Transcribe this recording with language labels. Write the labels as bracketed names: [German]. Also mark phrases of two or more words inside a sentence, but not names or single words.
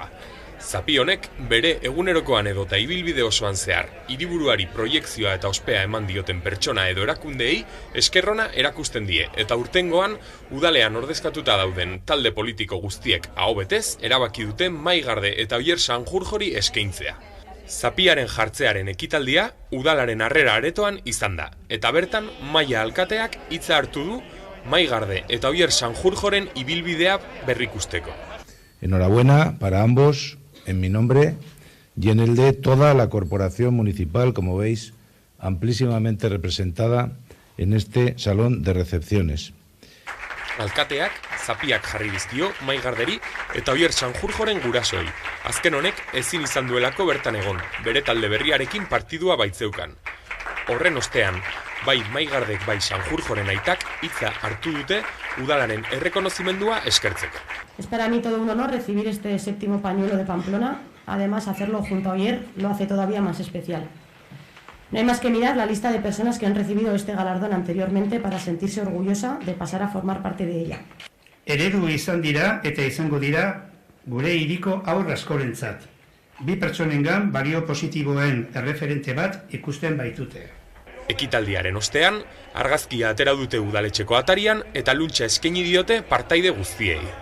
[Basque] Zapi honek bere egunerokoan edota ibilbide osoan zehar, hiriburuari proiekzioa eta ospea eman dioten pertsona edo erakundeei eskerrona erakusten die, eta urtengoan udalean ordezkatuta dauden talde politiko guztiek aho betez erabaki dute Mai Garde eta Oier Sanjurjori eskaintzea. Zapiaren jartzearen ekitaldia udalaren harrera aretoan izan da, eta bertan Maia alkateak hitza hartu du Mai Garde eta Oier Sanjurjoren ibilbidea berrikusteko. [Spanish] Enhorabuena para ambos. En mi nombre y en el de toda la corporación municipal, como veis, amplísimamente representada en este salón de recepciones. [Basque] Alkateak zapiak jarri dizkio Mai Garderi eta Oier Sanjurjoren gurasoi. Azken honek ezin izan duelako bertan egon, bere talde berriarekin partidua baitzeukan. Horren ostean, bai Mai Gardek bai Sanjurjoren aitak hitza hartu dute udalaren errekonozimendua eskertzeko. [Spanish] Es para mí todo un honor recibir este 7º pañuelo de Pamplona. Además, hacerlo junto a Oier lo hace todavía más especial. No hay más que mirar la lista de personas que han recibido este galardón anteriormente para sentirse orgullosa de pasar a formar parte de ella. [Basque] Eredu izan dira eta izango dira gure hiriko haur askorentzat. Bi pertsonengan balio positiboen erreferente bat ikusten baitute. Ekitaldiaren ostean, argazkia atera dute udaletxeko atarian eta luntxa eskaini diote partaide guztiei.